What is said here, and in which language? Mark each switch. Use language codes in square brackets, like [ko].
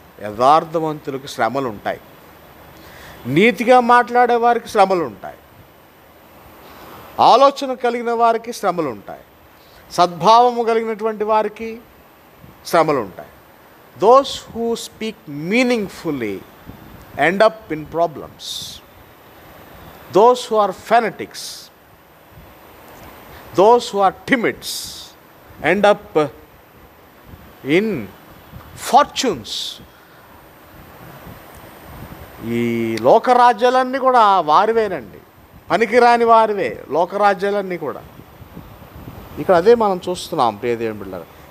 [te] యథార్థవంతులకు శ్రమలు ఉంటాయి, నీతిగా మాట్లాడే వారికి శ్రమలు ఉంటాయి, ఆలోచన కలిగిన వారికి శ్రమలు ఉంటాయి, సద్భావము కలిగినటువంటి వారికి శ్రమలు ఉంటాయి. [en] Those who speak meaningfully end up in problems. Those who are fanatics, those who are timids end up in fortunes. [te] ఈ లోకరాజ్యాలన్నీ కూడా వారివేనండి, పనికిరాని వారివే లోకరాజ్యాలన్నీ కూడా. ఇక్కడ అదే మనం చూస్తున్నాం ప్రియ దేవుని బిడ్డలారా.